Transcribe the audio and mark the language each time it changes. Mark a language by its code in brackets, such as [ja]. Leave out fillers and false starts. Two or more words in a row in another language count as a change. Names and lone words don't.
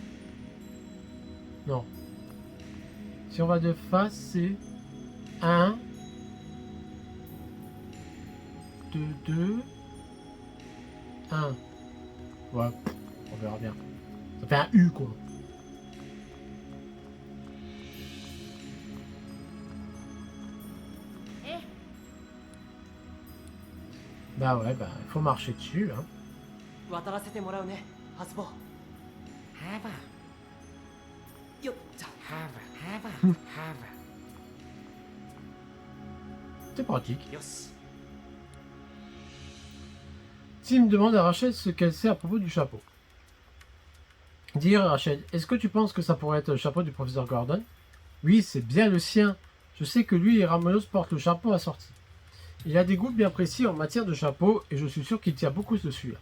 [fr] Non. Si on va de face, c'est 1, 2, 2, 1. Voilà, on verra bien. Ça fait un U quoi. Bah ouais, bah il faut marcher dessus. Hein. [ja] 渡らせてもらうね、ハスボ。ハバよっじゃ。ハバハバハ [fr] C'est pratique. [ja] よし。 [fr] Tim demande à Rachel ce qu'elle sait à propos du chapeau. Dire Rachel, est-ce que tu penses que ça pourrait être le chapeau du professeur Gordon? Oui, c'est bien le sien. Je sais que lui et Ramos portent le chapeau assorti. Il a des goûts bien précis en matière de chapeau et je suis sûr qu'il tient beaucoup de celui-là.